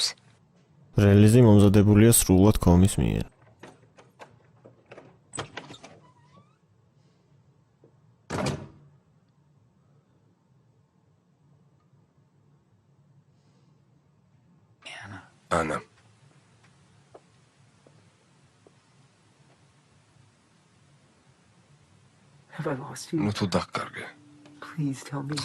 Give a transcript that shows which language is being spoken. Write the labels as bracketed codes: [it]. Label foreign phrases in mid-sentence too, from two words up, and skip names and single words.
[ka] რელიზი მომზადებულია სრულად კომის მიერ. ანა. [en] Have I lost you? [ka] ნუ თუ დაგკარგე. [en] Please tell me.